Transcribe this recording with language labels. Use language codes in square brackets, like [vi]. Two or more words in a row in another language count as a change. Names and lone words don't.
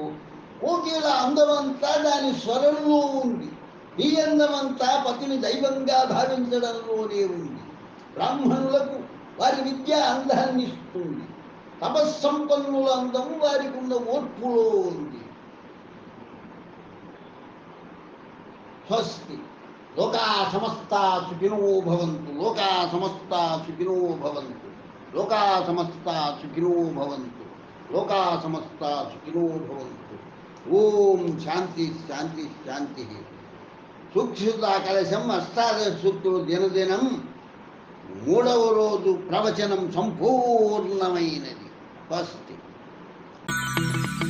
[te] కోకిల అందమంతా దాని స్వరంలో ఉంది. ఈ అందమంతా పతిని దైవంగా భావించడంలోనే ఉంది. బ్రాహ్మణులకు వారి విద్య అందాన్ని ఇస్తుంది. తపస్సంపన్నుల అందము వారికి ఉన్న ఓర్పులో ఉంది. స్వస్తి. [sa] లోకా సమస్తా సుఖినో భవంతు. లోకా సమస్తా సుఖినో భవంతు. లోకా సమస్తా సుఖినో భవంతు. లోకా సమస్తా సుఖినో భవంతు. ఓం శాంతి శాంతి శాంతి. [te] సూక్ష్మత కలశం అష్టాదశ సూక్తులు దినదినం 3వ రోజు ప్రవచనం సంపూర్ణమైనది. స్వస్తి.